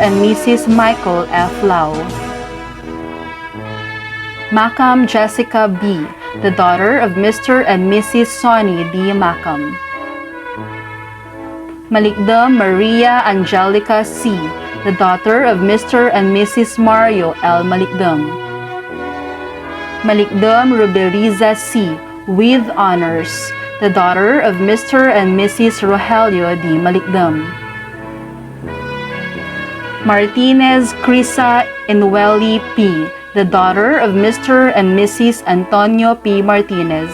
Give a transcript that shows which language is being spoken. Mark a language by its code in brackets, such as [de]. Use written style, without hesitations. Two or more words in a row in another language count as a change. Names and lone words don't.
[en] and Mrs. Michael F. Lau. Macam Jessica B., the daughter of Mr. and Mrs. Sonny D. Macam. Malikda Maria Angelica C., the daughter of Mr. and Mrs. Mario L. Malikdam. Malikdam Ruberiza C., with honors, the daughter of Mr. and Mrs. Rogelio D. Malikdam. Martinez Crisa Inueli P., the daughter of Mr. and Mrs. Antonio P. Martinez.